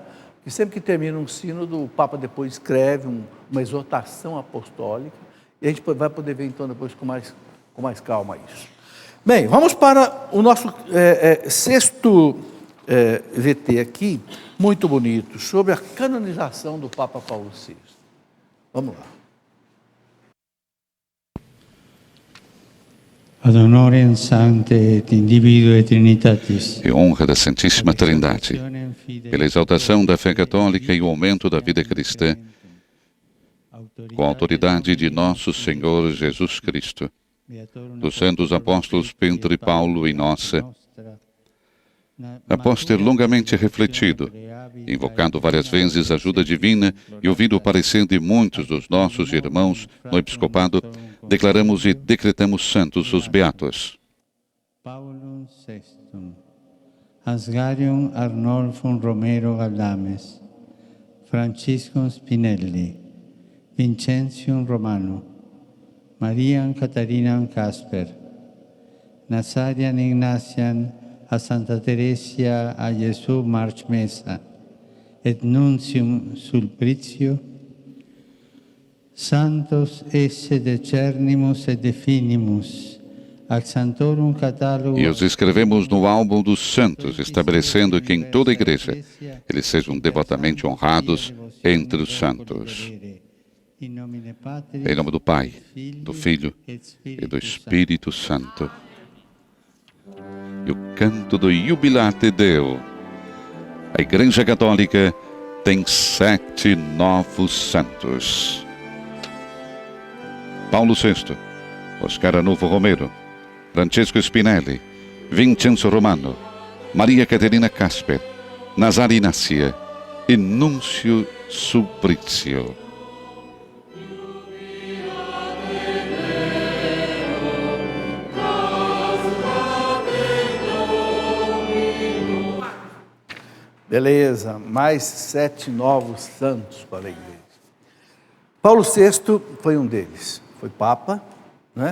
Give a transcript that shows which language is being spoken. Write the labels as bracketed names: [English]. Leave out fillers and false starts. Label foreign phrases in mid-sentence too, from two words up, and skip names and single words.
[Portuguese] Que sempre que termina um sínodo, o Papa depois escreve uma exortação apostólica, e a gente vai poder ver então depois com mais calma isso. Bem, vamos para o nosso sexto VT aqui, muito bonito, sobre a canonização do Papa Paulo VI. Vamos lá. [Latin] Ad honorem sancte et individue Trinitatis. [Portuguese] Em honra da Santíssima Trindade, pela exaltação da fé católica e o aumento da vida cristã, com a autoridade de nosso Senhor Jesus Cristo, dos santos apóstolos Pedro e Paulo e nossa, após ter longamente refletido, invocado várias vezes a ajuda divina e ouvido o parecer de muitos dos nossos irmãos no episcopado, declaramos e decretamos santos os beatos. [Latin] Paulum VI, Asgarium Arnolfum Romero Galdames, Franciscum Spinelli, Vincentium Romano, Mariam Catharinam Casper, Nazarian Ignatian a Santa Teresia a Gesù March Mesa, et Nuncium Sulpritio, Santos esse decernimus et definimus, ac Santorum Catálogo. [Portuguese] E os escrevemos no álbum dos santos, estabelecendo que em toda a igreja eles sejam devotamente honrados entre os santos. Em nome do Pai, do Filho e do Espírito Santo. E o canto do Jubilate Deo. A Igreja Católica tem 7 novos santos. Paulo VI, Oscar Arnulfo Romero, Francesco Spinelli, Vincenzo Romano, Maria Caterina Casper, Nazar Inácia e Núncio Sulprizio. Beleza, mais 7 novos santos para a igreja. Paulo VI foi um deles, foi Papa, né?